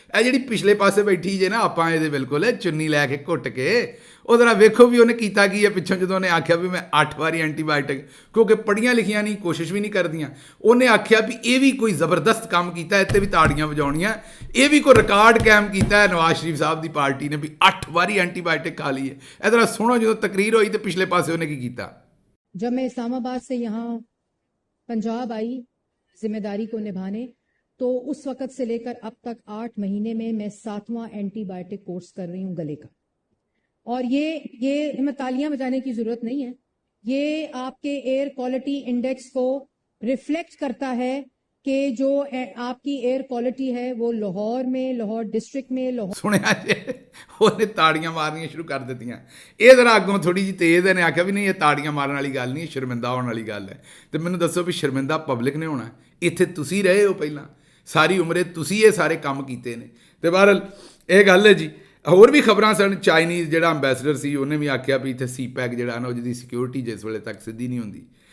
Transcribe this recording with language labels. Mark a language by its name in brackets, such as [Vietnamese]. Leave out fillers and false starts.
[Punjabi] ਇਹ ਜਿਹੜੀ ਪਿਛਲੇ ਪਾਸੇ ਬੈਠੀ ਜੇ ਨਾ, ਆਪਾਂ ਇਹਦੇ ਬਿਲਕੁਲ ਚੁੰਨੀ ਲੈ ਕੇ ਘੁੱਟ ਕੇ ਉਹ ਜ਼ਰਾ ਵੇਖੋ ਵੀ ਉਹਨੇ ਕੀਤਾ ਕੀ ਹੈ ਪਿੱਛੋਂ, ਜਦੋਂ ਉਹਨੇ ਆਖਿਆ ਵੀ ਮੈਂ 8 ਵਾਰੀ ਐਂਟੀਬਾਇਓਟਿਕ, ਕਿਉਂਕਿ ਪੜ੍ਹੀਆਂ ਲਿਖੀਆਂ ਨਹੀਂ, ਕੋਸ਼ਿਸ਼ ਵੀ ਨਹੀਂ ਕਰਦੀਆਂ, ਉਹਨੇ ਆਖਿਆ ਵੀ ਇਹ ਵੀ ਕੋਈ ਜ਼ਬਰਦਸਤ ਕੰਮ ਕੀਤਾ, ਇੱਥੇ ਵੀ ਤਾੜੀਆਂ ਵਜਾਉਣੀਆਂ, ਇਹ ਵੀ ਕੋਈ ਰਿਕਾਰਡ ਕਾਇਮ ਕੀਤਾ ਹੈ ਨਵਾਜ਼ ਸ਼ਰੀਫ ਸਾਹਿਬ ਦੀ ਪਾਰਟੀ ਨੇ ਵੀ 8 ਵਾਰੀ ਐਂਟੀਬਾਇਓਟਿਕ ਖਾ ਲਈ ਹੈ। ਇਹ ਜ਼ਰਾ ਸੁਣੋ ਜਦੋਂ ਤਕਰੀਰ ਹੋਈ ਤੇ ਪਿਛਲੇ ਪਾਸੇ ਉਹਨੇ ਕੀ ਕੀਤਾ। [Hindi] जब मैं इस्लामाबाद से यहाँ पंजाब आई जिम्मेदारी को निभाने, तो उस वक़्त से लेकर अब तक 8 महीने में मैं 7वां एंटीबायोटिक कोर्स कर रही हूँ गले का। और ये हमें तालियां बजाने की जरूरत नहीं है, ये आपके एयर क्वालिटी इंडेक्स को रिफ्लेक्ट करता है कि जो आपकी एयर क्वालिटी है वो लाहौर में, लाहौर डिस्ट्रिक्ट में, लाहौर [Punjabi] ਸੁਣਿਆ ਜੇ ਉਹਨੇ ਤਾੜੀਆਂ ਮਾਰਨੀਆਂ ਸ਼ੁਰੂ ਕਰ ਦਿੱਤੀਆਂ। ਇਹ ਜ਼ਰਾ ਅੱਗੋਂ ਥੋੜ੍ਹੀ ਜਿਹੀ ਤੇਜ਼ ਨੇ ਆਖਿਆ ਵੀ ਨਹੀਂ, ਇਹ ਤਾੜੀਆਂ ਮਾਰਨ ਵਾਲੀ ਗੱਲ ਨਹੀਂ, ਸ਼ਰਮਿੰਦਾ ਹੋਣ ਵਾਲੀ ਗੱਲ ਹੈ। ਤੇ ਮੈਨੂੰ ਦੱਸੋ ਵੀ ਸ਼ਰਮਿੰਦਾ ਪਬਲਿਕ ਨੇ ਹੋਣਾ, ਇੱਥੇ ਤੁਸੀਂ ਰਹੇ ਹੋ ਪਹਿਲਾਂ ਸਾਰੀ ਉਮਰੇ, ਤੁਸੀਂ ਇਹ ਸਾਰੇ ਕੰਮ ਕੀਤੇ ਨੇ। ਤੇ ਬਹਰਹਾਲ ਇਹ ਗੱਲ ਹੈ ਜੀ। ਹੋਰ ਵੀ ਖਬਰਾਂ ਸਨ। ਚਾਈਨੀਜ਼ ਜਿਹੜਾ ਅੰਬੈਸਡਰ ਸੀ ਉਹਨੇ ਵੀ ਆਖਿਆ ਵੀ ਇੱਥੇ ਸੀਪੈਕ ਜਿਹੜਾ ਨਾ, ਉਹਦੀ ਸਿਕਿਉਰਿਟੀ ਜਿਸ ਵੇਲੇ ਤੱਕ ਸਿੱਧੀ ਨਹੀਂ ਹੁੰਦੀ।